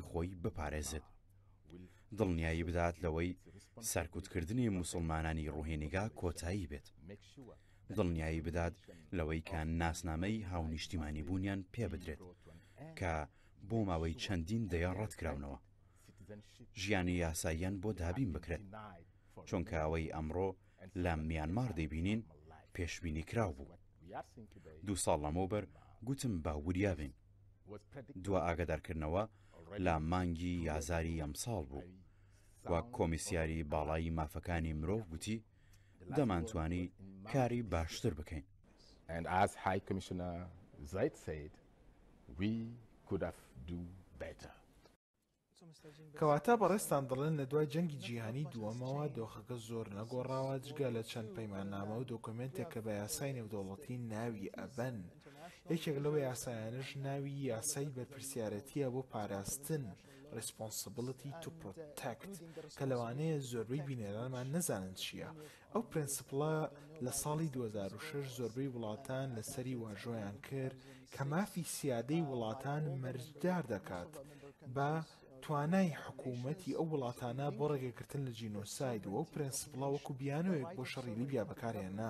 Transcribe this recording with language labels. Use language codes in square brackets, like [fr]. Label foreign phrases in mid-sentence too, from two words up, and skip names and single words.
[ckb] خۆی بپارێزێت، دڵنیایی بدات لەوەی سەرکوتکردنی موسڵمانانی ڕوهێنیگا کۆتایی بێت، دڵنیایی بدات لەوەی کە ناسنامەی هاونیشتیمانی بوونیان پێ بدرێت کە بۆ ماوەی چەندین دەیە ڕەتکراونەوە، ژیانی یاساییان بۆ دابین بکرێت، چونکە ئەوەی ئەمڕۆ لە میانمار دەیبینین پێشبینی کراو بوو. 2 ساڵ لەمەوبەر گوتم باوریا بین. دووە ئاگادارکردنەوە لە مانگی یازاری ئەمساڵ بوو، وە کۆمیسیاری باڵایی مافەکانی مرۆڤ گوتی دەمانتوانی کاری باشتر بکەین. [en] And as High Commissioner Zaid said, we could have do better. [ckb] کەواتە بەڕێستان دەڵێن لە دوای جەنگی جیهانی دووەمەوە دۆخەکە زۆر نەگۆڕاوە جگە لە چەند پەیماننامە و دۆکومنتێک کە بە یاسای نێودەوڵەتی ناوی ئەبەن. یەکێک لەوە یاسایانش ناوی یاسای بەرپرسیارەتیە بۆ پاراستن [en] responsibility to protect [ckb] کە لەوانەیە زۆربەی بینێرانمان نەزانن چییە. ئەو پرینسپڵە لە ساڵی 2006 زۆربەی وڵاتان لەسەری واژۆیان کرد کە مافی سیادەی وڵاتان مەرجدار دەکات بە توانای حکوومەتی ئەو وڵاتانە بۆ ڕێگەگرتن لە جینۆساید و ئەو پرینسپڵە وەکو بیانوێک بۆ شەڕی لیبیا بەکارهێنا.